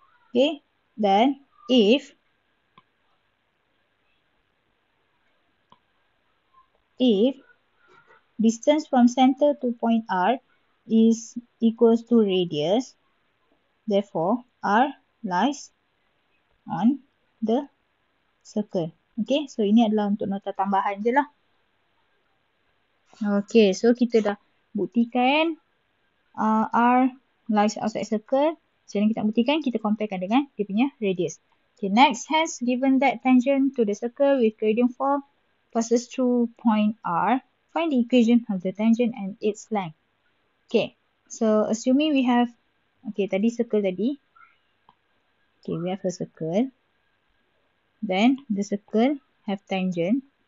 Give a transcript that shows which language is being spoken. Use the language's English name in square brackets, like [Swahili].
[English] Okay, then if distance from center to point R is equals to radius, therefore R lies on the circle. [Malay] Okay, so ini adalah untuk nota tambahan je lah. Okay, so kita dah buktikan R [English] lies outside circle. [Malay] So yang kita buktikan, kita comparekan dengan dia punya radius. [English] Okay, next, hence given that tangent to the circle with gradient 4 passes through point R, find the equation of the tangent and its length. Okay, so assuming we have, okay, [Malay] tadi circle tadi. [English] Okay, we have a circle. Then the circle have tangent.